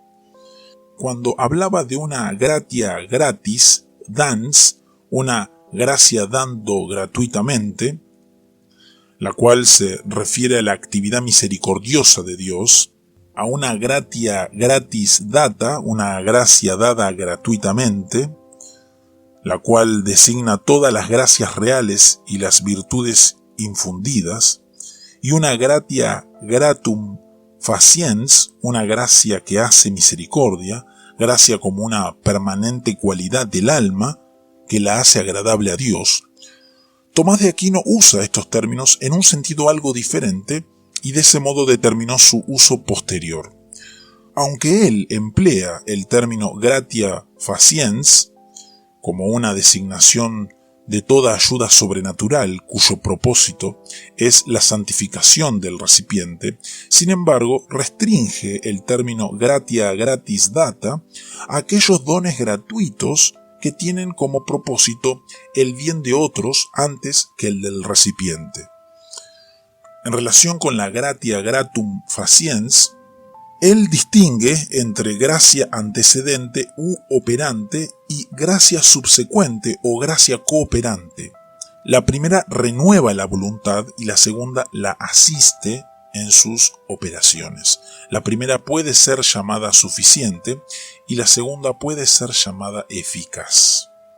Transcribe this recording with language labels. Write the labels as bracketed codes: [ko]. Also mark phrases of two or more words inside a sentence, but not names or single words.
[es] Cuando hablaba de una [la] gratia gratis, dans, [es] una gracia dando gratuitamente, la cual se refiere a la actividad misericordiosa de Dios, a una [la] gratia gratis data, [es] una gracia dada gratuitamente, la cual designa todas las gracias reales y las virtudes infundidas, y una [la] gratia gratum faciens, [es] una gracia que hace misericordia, gracia como una permanente cualidad del alma que la hace agradable a Dios. Tomás de Aquino usa estos términos en un sentido algo diferente y de ese modo determinó su uso posterior. Aunque él emplea el término [la] gratia faciens [es] como una designación de toda ayuda sobrenatural cuyo propósito es la santificación del recipiente, sin embargo restringe el término [la] gratia gratis data [es] a aquellos dones gratuitos que tienen como propósito el bien de otros antes que el del recipiente. En relación con la [la] gratia gratum faciens, [es] él distingue entre gracia antecedente u operante y gracia subsecuente o gracia cooperante. La primera renueva la voluntad y la segunda la asiste en sus operaciones. La primera puede ser llamada suficiente y la segunda puede ser llamada eficaz.